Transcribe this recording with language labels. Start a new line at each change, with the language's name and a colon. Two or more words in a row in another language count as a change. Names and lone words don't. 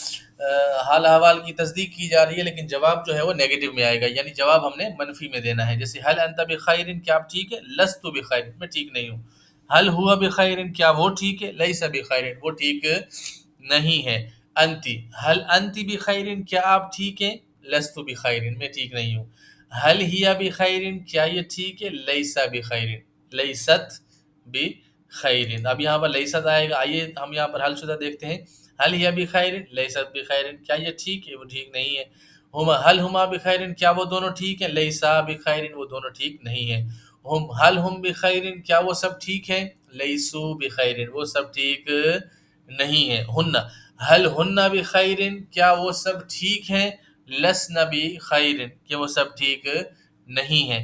Urdu: حال احوال کی تصدیق کی جا رہی ہے لیکن جواب جو ہے وہ نیگیٹو میں آئے گا، یعنی جواب ہم نے منفی میں دینا ہے، جیسے
Arabic: حل انت بخیر،
Urdu: کیا آپ ٹھیک ہے،
Arabic: لست بخیر،
Urdu: میں ٹھیک نہیں ہوں،
Arabic: حل ہوا بخیر،
Urdu: کیا وہ ٹھیک ہے،
Arabic: لیس بخیر،
Urdu: وہ ٹھیک نہیں ہے،
Arabic: انتی حل انتی بخیر،
Urdu: کیا آپ ٹھیک ہیں،
Arabic: لست بخیر،
Urdu: میں ٹھیک نہیں ہوں،
Arabic: حل ہی بخیر،
Urdu: کیا یہ ٹھیک ہے،
Arabic: لیس بخیر،
Urdu: لیست
Arabic: بخیر،
Urdu: اب یہاں پر لیست آئے گا، آئیے ہم یہاں پر حل شدہ دیکھتے ہیں،
Arabic: حل ہی بخیر، لیست بخیر،
Urdu: کیا یہ ٹھیک ہے، وہ ٹھیک نہیں ہے،
Arabic: ہما حل ہما بخیر،
Urdu: کیا وہ دونوں ٹھیک ہیں،
Arabic: لیسا بخیر،
Urdu: وہ دونوں ٹھیک نہیں ہیں،
Arabic: ہم حل ہم بخیر،
Urdu: کیا وہ سب ٹھیک ہیں،
Arabic: لیسو بخیر،
Urdu: وہ سب ٹھیک نہیں ہیں،
Arabic: ہن حل ہن بخیر،
Urdu: کیا وہ سب ٹھیک ہیں،
Arabic: لسن بخیر،
Urdu: کہ وہ سب ٹھیک نہیں ہیں۔